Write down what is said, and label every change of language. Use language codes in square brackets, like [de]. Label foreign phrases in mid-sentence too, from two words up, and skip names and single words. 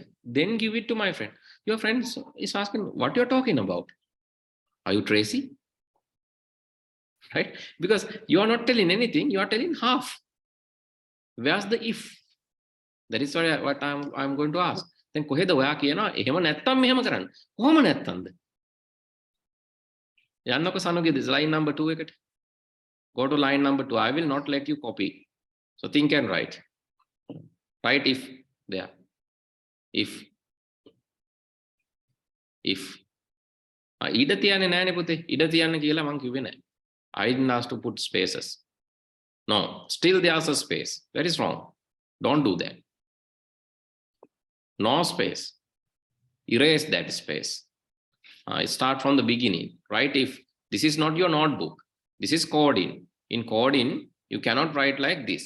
[en] Then give it to my friend. Your friend is asking what you are talking about. Are you Tracy? Right? Because you are not telling anything, you are telling half. Where's the if? That is what I'm going to ask. [si] Then කොහෙද ඔයා කියනවා එහෙම නැත්තම් මෙහෙම කරන්න. කොහොම නැත්තම්ද? යන්නකො සනුගේ [en] this line number 2 [si] එකට. [en] Go to line number 2. I will not let you copy. So think and write. Write if there. [si] If ඉඩ තියන්නේ නෑනේ පුතේ. ඉඩ තියන්න කියලා මං කිව්වේ නෑ. [en] I didn't ask to put spaces. No, still there's a space. That is wrong. Don't do that. No space. Erase that space. Start from the beginning. Right? If this is not your notebook, this is coding. In coding, you cannot write like this.